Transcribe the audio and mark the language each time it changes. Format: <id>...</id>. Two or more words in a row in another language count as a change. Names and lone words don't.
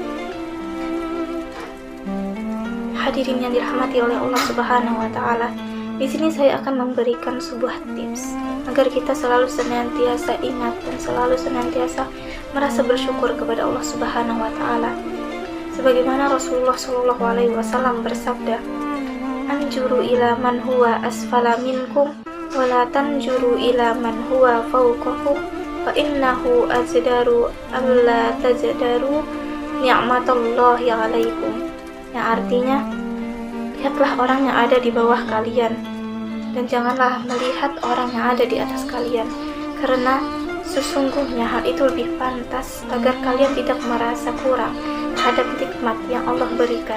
<id>Hadirin yang dirahmati oleh Allah</id> <ar>سبحانه وتعالى,</ar> <id>di sini saya akan memberikan sebuah tips agar kita selalu senantiasa ingat dan selalu senantiasa merasa bersyukur kepada Allah</id> <ar>سبحانه وتعالى.</ar> <id>Sebagaimana Rasulullah</id> <ar>صلى الله عليه وسلم</ar> <id>bersabda,</id> <ar>"انظروا إلى من هو أسفل منكم ولا تنظروا إلى من هو فوقكم فإنه أجدر ألا تزدروا نعمة الله عليكم."</ar> <id>Yang artinya, lihatlah orang yang ada di bawah kalian dan janganlah melihat orang yang ada di atas kalian, karena sesungguhnya hal itu lebih pantas agar kalian tidak merasa kurang terhadap nikmat yang Allah berikan.</id>